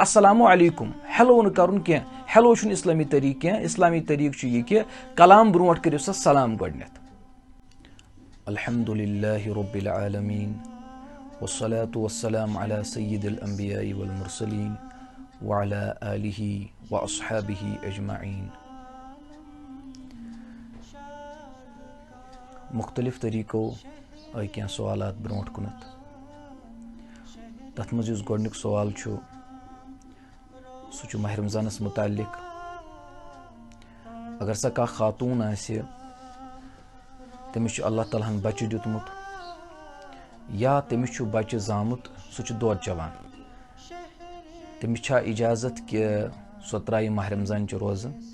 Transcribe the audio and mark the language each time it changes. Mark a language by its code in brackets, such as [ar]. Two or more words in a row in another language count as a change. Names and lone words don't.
[ar] السلام علیکم [ks] ہیلو نہٕ کَرُن کینٛہہ ہیلو چھُنہٕ اِسلٲمی طریٖقہٕ کینٛہہ اِسلامی طریٖقہٕ چھُ یہِ کہِ کلام برونٛٹھ کٔرِو سا سلام گۄڈنٮ۪تھ [ar] الحمدُللہ رب العالمیٖن والصلاة والسلام علی سید الانبیاء والمرسلین وعلی آلہ واصحابہ اجمعین. [ks] مختلف طریٖقو آیہِ کینٛہہ سوالات برونٛٹھ کُنتھ. تَتھ منٛز یُس گۄڈنیُک سوال چھُ سُہ چھُ ماہِ رمضانس متعلق. اگر سا کانٛہہ خاتوٗن آسہِ تٔمِس چھُ اللہ تعالیٰ ہن بچہِ دیُتمُت یا تٔمِس چھُ بچہِ زامُت سُہ چھُ دۄد چٮ۪وان تٔمِس چھا اِجازت کہِ سۄ ترٛایہِ ماہِ رمضانچہِ روزٕ؟